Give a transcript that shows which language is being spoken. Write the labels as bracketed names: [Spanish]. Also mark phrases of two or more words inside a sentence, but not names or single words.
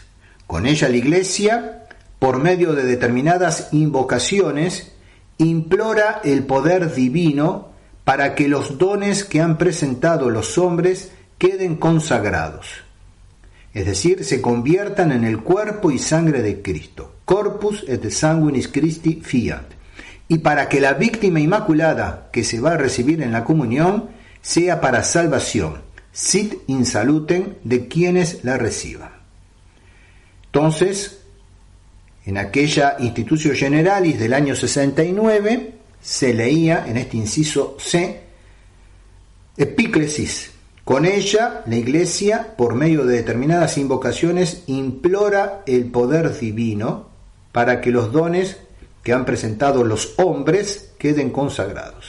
[Spanish] Con ella la Iglesia, por medio de determinadas invocaciones, implora el poder divino para que los dones que han presentado los hombres queden consagrados, es decir, se conviertan en el cuerpo y sangre de Cristo, [Latin] corpus et sanguinis Christi fiat, [Spanish] y para que la víctima inmaculada que se va a recibir en la comunión sea para salvación, [Latin] sit in salutem, [Spanish] de quienes la reciban. Entonces, en aquella Institutio Generalis del año 69, se leía en este inciso C, epíclesis. Con ella, la Iglesia, por medio de determinadas invocaciones, implora el poder divino para que los dones que han presentado los hombres queden consagrados.